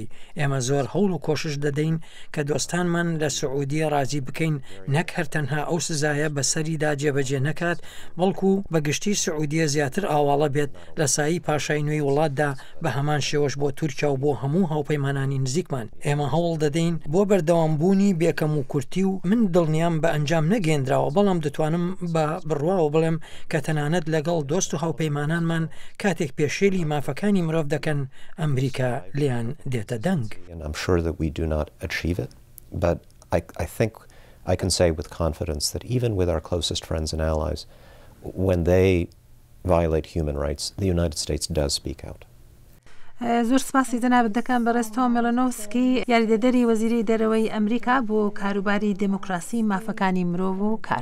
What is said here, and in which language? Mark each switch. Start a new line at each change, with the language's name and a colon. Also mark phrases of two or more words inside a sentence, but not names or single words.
Central Kurdish: ئێمە زۆر هەوڵ و کۆشش دەدەین کە دۆستانمان لە سعودی ڕازی بکەین نەک هەر تەنها ئەو سزایە بەسەریدا جێبەجێ نەکات بەڵکو بەگشتی سعودیە زیاتر ئاواڵە بێت لە سایی پاشای نوێی وڵاتدا بە هەمان شێوەش بۆ تورکیا و بۆ هەموو هاوپەیمانانی نزیکمان. ئێمە هەوڵ دەدەین بۆ بەردەوامبوونی بێکەم و کورتی و من دڵنیام بە ئەنجام نەگەێنراوە بەڵام دەتوانم بە بڕواوە بڵێم کە تەنانەت لەگەڵ دۆست و هاوپەیمانانمان کاتێک پێشێلی مافەکانی مرۆڤ دەکەن ئەمریکا لیان دێتە دەنگ.
English: I'm sure that we do not achieve it, but I think I can say with confidence that even with our closest friends and allies, when they violate human rights, the United States does speak out.
Central Kurdish: زۆر سپاسی جەنابەت دەکەم بە ڕێز تۆم مێلۆنۆفسکی یاریدەدەری وەزیری دەرەوەی ئەمریکا بۆ کاروباری دموکراسی مافەکانی مرۆڤ و کار.